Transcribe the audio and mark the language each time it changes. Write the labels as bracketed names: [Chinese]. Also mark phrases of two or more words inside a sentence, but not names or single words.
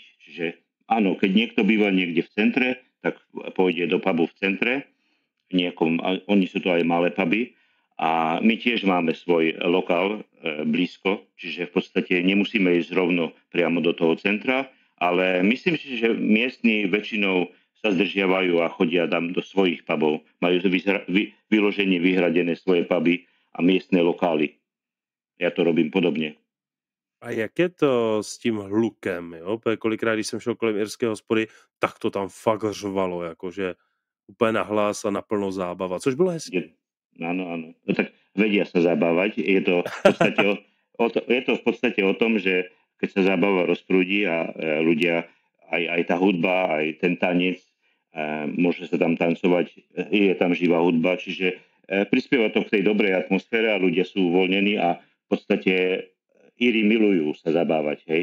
[Slovak] Čiže áno, keď niekto býva niekde v centre, tak pôjde do pubu v centre, oni sú to aj malé puby, a my tiež máme svoj lokál blízko, čiže v podstate nemusíme ísť rovno priamo do toho centra, ale myslím si, že miestni väčšinou sa zdržiavajú a chodia tam do svojich pubov. Majú vyloženie vyhradené svoje puby a miestne lokály. Ja to robím podobně. [Czech] A jak je to s tím hlukem? Jo? Kolikrát, když jsem šel kolem irské hospody, tak to tam fakt řvalo, jakože úplně nahlas a naplno zábava, což bylo hezké. [Slovak] Áno. No tak vedia sa zabávať. Je to v podstate o tom, že keď sa zábava rozprúdi a ľudia, aj tá hudba, aj ten tanec, môže sa tam tancovať, je tam živá hudba, čiže prispieva to k tej dobrej atmosfére a ľudia sú uvoľnení a v podstate Íri milujú sa zabávať, hej.